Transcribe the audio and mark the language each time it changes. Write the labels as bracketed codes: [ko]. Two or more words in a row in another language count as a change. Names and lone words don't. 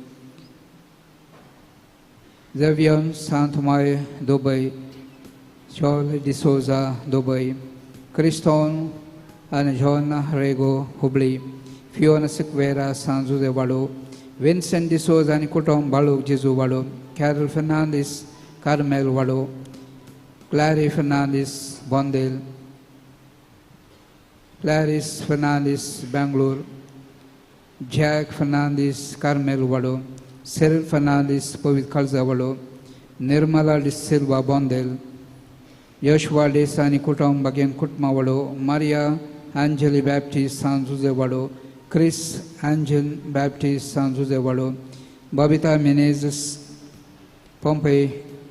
[mr] जेवियन सांतमाय दुबई, जॉल डिसोजा दुबई, क्रिस्टोन आणि जॉन रेगो हुबळी, [en] Fiona Sequeira, San Jose Vado, Vincent D'Souza and Kutom Baluk Jesu Vado, Carol Fernandes, Carmel Vado, Clary Fernandes, Bondale, Clarice Fernandes, Bangalore, Jack Fernandes, Carmel Vado, Cyril Fernandes, Povit Kalza Vado, Nirmala De Silva Bondale, Joshua Desani Kutom Bagian Kutma Vado, Maria Angeli Baptist, San Jose Vado, Chris Angel Baptist San Jose Vado, Babita Menezes, Pompey,